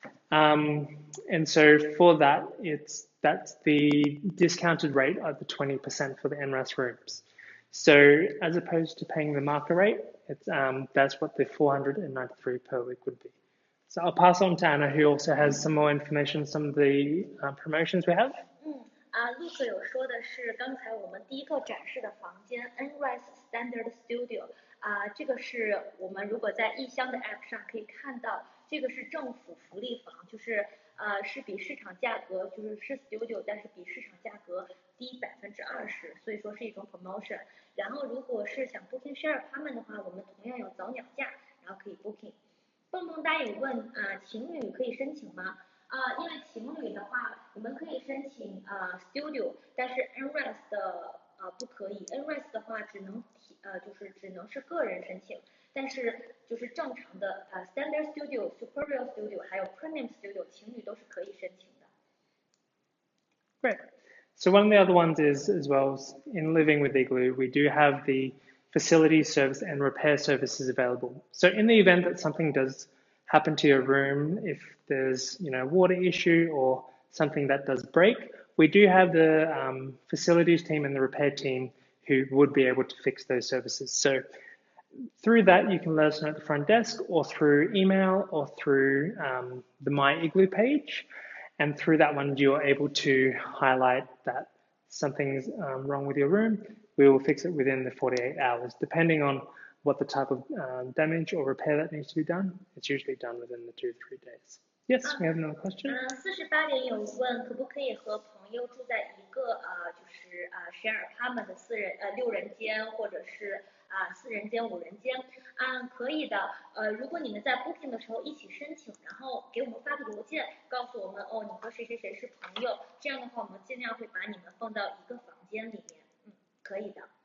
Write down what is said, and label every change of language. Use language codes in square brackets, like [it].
[en] And so for that, that's the discounted rate of the 20% for the NRAS rooms. So as opposed to paying the market rate, that's what the $493 per week would be. So I'll pass on to Anna, who also has some more information, some of the promotions we have. [zh] Luke 有说的是刚才我们第一个展示的房间 NRAS Standard Studio 这个是我们如果在异乡的 App 上可以看到，这个是政府福利房，就是是比市场价格就是Studio， 但是比市场价格低20%，所以说是一种 promotion。然后如果是想 booking share apartment 的话，我们同样有早鸟价，然后可以 booking。蹦蹦哒有问情侣可以申请吗？因为情侣的话，我们可以申请Studio， 但是 NRAS 的不可以 ，NRAS 的话只能是个人申请，但是就是正常的Standard Studio、Superior Studio 还有 Premium Studio 情侣都是可以申请的。 [en] Great. So one of the other ones is, as well, in living with Igloo, we do have the facility service and repair services available. So in the event that something does happen to your room, if there's water issue or something that does break, we do have the facilities team and the repair team who would be able to fix those services. So through that, you can let us know at the front desk or through email or through the My Igloo page. And through that one, you are able to highlight that something's wrong with your room. We will fix it within the 48 hours, depending on what the type of damage or repair that needs to be done. It's usually done within the 2 to 3 days. Yes, we have another question. [zh] 48点有问可不可以和朋友住在一个就是share apartment 的6人间或者是4人间5人间可以的如果你们在 booking 的时候一起申请，然后给我们发个邮件告诉我们你和谁谁谁是朋友，这样的话我们尽量会把你们放到一个房间里面，可以的。